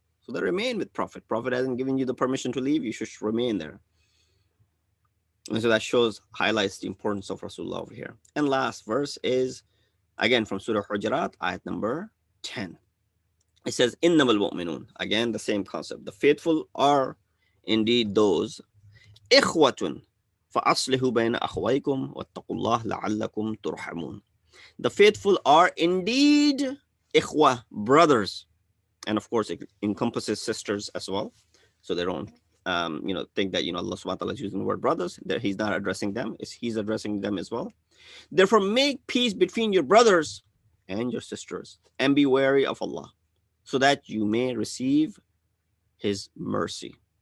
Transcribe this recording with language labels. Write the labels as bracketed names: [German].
[English] So they remain with Prophet. Prophet hasn't given you the permission to leave, you should remain there. And so that highlights the importance of Rasulullah over here. And last verse is, again, from Surah Hujurat, ayat number 10. It says, [Arabic] إِنَّمَا الْمُؤْمِنُونَ. [English] Again, the same concept. The faithful are indeed those, [Arabic] إِخْوَةٌ فَأَصْلِحُوا بَيْنَ أَخْوَيْكُمْ وَاتَّقُوا اللَّهَ لَعَلَّكُمْ تُرْحَمُونَ. [English] The faithful are indeed ikhwa, brothers. And of course, it encompasses sisters as well. So they don't, think that, Allah subhanahu wa ta'ala is using the word brothers, that He's not addressing them, He's addressing them as well. Therefore, make peace between your brothers and your sisters, and be wary of Allah, so that you may receive His mercy.